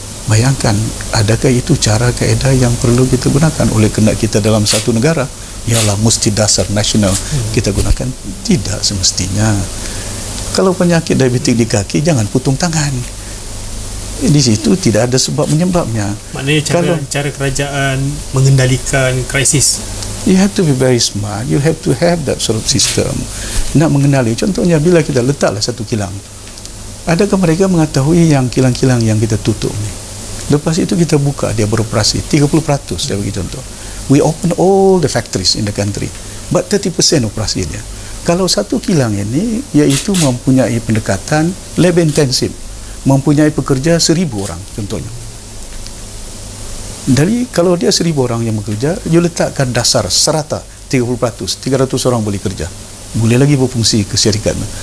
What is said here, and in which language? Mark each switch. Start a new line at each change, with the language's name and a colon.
Malay: Bayangkan, adakah itu cara kaedah yang perlu kita gunakan oleh kerana kita dalam satu negara? Ialah mesti dasar nasional kita gunakan. Tidak semestinya. Kalau penyakit diabetik di kaki, jangan putung tangan. Di situ tidak ada sebab menyebabnya. Maknanya cara kerajaan mengendalikan krisis.
English: You have to be very smart. You have to have that sort of system.
Malay: Nak mengenali. Contohnya bila kita letaklah satu kilang, adakah mereka mengetahui yang kilang-kilang yang kita tutup ni, lepas itu kita buka, dia beroperasi 30%, saya bagi contoh.
English: We open all the factories in the country, but 30%
Malay: operasi dia. Kalau satu kilang ini, iaitu mempunyai pendekatan lab intensif, mempunyai pekerja 1,000 orang contohnya. Dari kalau dia 1,000 orang yang bekerja, you letakkan dasar serata 30%, 300 orang boleh kerja. Boleh lagi berfungsi ke syarikat.